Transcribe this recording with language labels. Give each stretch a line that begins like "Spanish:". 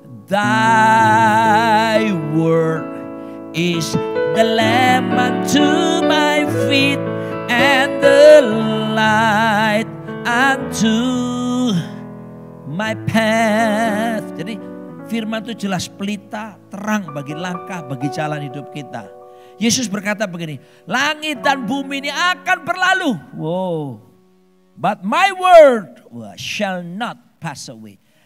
English: Thy word is the lamp unto my feet and the light unto my path.
Indonesian: Jadi firman itu jelas pelita, terang bagi langkah, bagi jalan hidup kita. Yesus berkata begini, langit dan bumi ini akan berlalu.
English: Wow. But my word shall not pass away.